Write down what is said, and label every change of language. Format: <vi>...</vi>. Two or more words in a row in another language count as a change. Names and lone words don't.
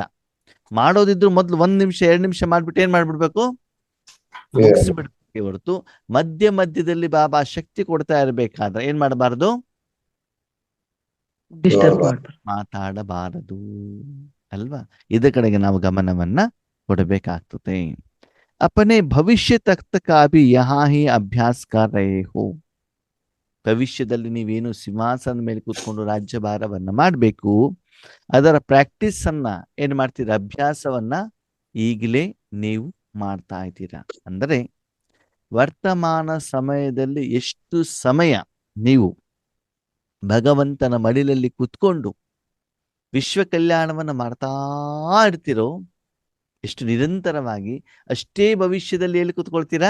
<kn>ಮಾಡೋದಿದ್ರು ಮೊದ್ಲು 1 ನಿಮಿಷ 2 ನಿಮಿಷ ಮಾಡ್ಬಿಟ್ಟು ಏನ್ ಮಾಡ್ಬಿಡ್ಬೇಕು, ಮುಗಿಸ್ಬಿಡ್ಬೇಕು ಹೊರತು ಮಧ್ಯದಲ್ಲಿ ಬಾಬಾ ಶಕ್ತಿ ಕೊಡ್ತಾ ಇರ್ಬೇಕಾದ್ರೆ ಏನ್ ಮಾಡಬಾರ್ದು, ಡಿಸ್ಟರ್ಬ್ ಮಾಡ್ಬಾರ್ದು, ಮಾತಾಡಬಾರದು ಅಲ್ವಾ? ಇದ ಕಡೆಗೆ ನಾವು ಗಮನವನ್ನ ಕೊಡಬೇಕಾಗ್ತದೆ.</kn> <hi>अपने भविष्य तक का भी यहाँ ही अभ्यास कर रहे हो.</hi> <kn>ಭವಿಷ್ಯದಲ್ಲಿ ನೀವೇನು ಸಿಂಹಾಸನದ ಮೇಲೆ ಕೂತ್ಕೊಂಡು ರಾಜ್ಯಭಾರವನ್ನ ಮಾಡಬೇಕು, ಅದರ ಪ್ರಾಕ್ಟೀಸ್ ಅನ್ನ ಏನ್ ಮಾಡ್ತೀರಾ, ಅಭ್ಯಾಸವನ್ನ ಈಗಲೇ ನೀವು ಮಾಡ್ತಾ ಇದ್ದೀರಾ. ಅಂದರೆ ವರ್ತಮಾನ ಸಮಯದಲ್ಲಿ ಎಷ್ಟು ಸಮಯ ನೀವು ಭಗವಂತನ ಮಡಿಲಲ್ಲಿ ಕೂತ್ಕೊಂಡು ವಿಶ್ವ ಕಲ್ಯಾಣವನ್ನ ಮಾಡ್ತಾ ಇರ್ತೀರೋ, ಎಷ್ಟು ನಿರಂತರವಾಗಿ, ಅಷ್ಟೇ ಭವಿಷ್ಯದಲ್ಲಿ ಎಲ್ಲಿ ಕೂತ್ಕೊಳ್ತೀರಾ,</kn>